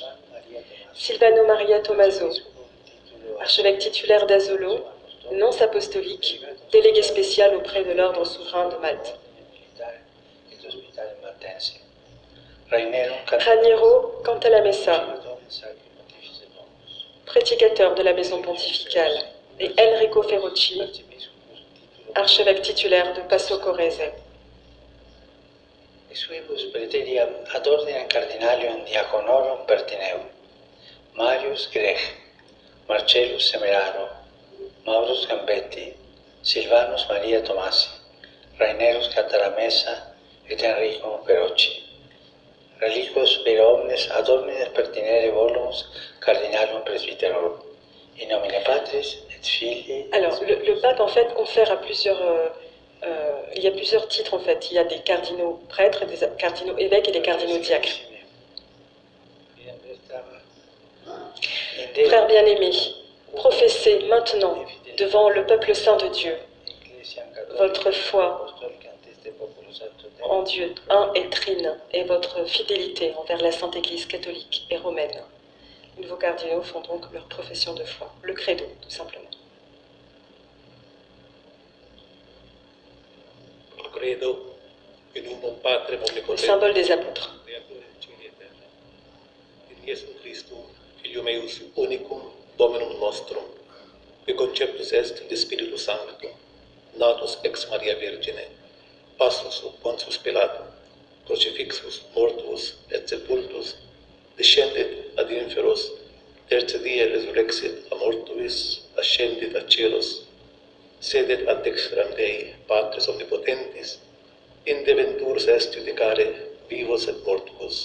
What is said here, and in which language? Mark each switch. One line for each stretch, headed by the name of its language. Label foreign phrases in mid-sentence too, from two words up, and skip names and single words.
French: Silvano Maria Tomaso, archevêque titulaire d'Azolo, nonce apostolique, délégué spécial auprès de l'ordre souverain de Malte. Raniero Cantalamessa, prédicateur de la maison pontificale, et Enrico Ferrucci, archevêque titulaire de Passo Correse.
Latin: ad ordinem cardinalium diaconorum pertineum, Marius Grech, Marcellus Semeraro, Maurus Gambetti, Silvanus Maria Tomasi, Rainerus Cantalamessa et Enrico Ferrucci. Reliquos per omnes ad ordinem pertinere volumus cardinalium presbyterorum, in nomine Patris et Filii.
French: Alors, le pape, en fait, confère à il y a plusieurs titres, en fait. Il y a des cardinaux prêtres, des cardinaux évêques et des cardinaux diacres. Frères bien-aimés, professez maintenant, devant le peuple saint de Dieu, votre foi en Dieu un et trine et votre fidélité envers la Sainte Église catholique et romaine. Les nouveaux cardinaux font donc leur profession de foi, le credo, tout simplement. Le symbole des apôtres.
Latin: Iesu Christum, Filium eius unicum, Dominum nostrum, qui conceptus est de Spiritu Sancto, natus ex Maria Virgine, passus Pontius Pilato, crucifixus, mortuus et sepultus, descendit ad inferos, tertia die resurrexit a mortuis, ascendit a cielos, sedet ad dextram Dei, Patris omnipotentis, inde venturus est judicare vivos et mortuos.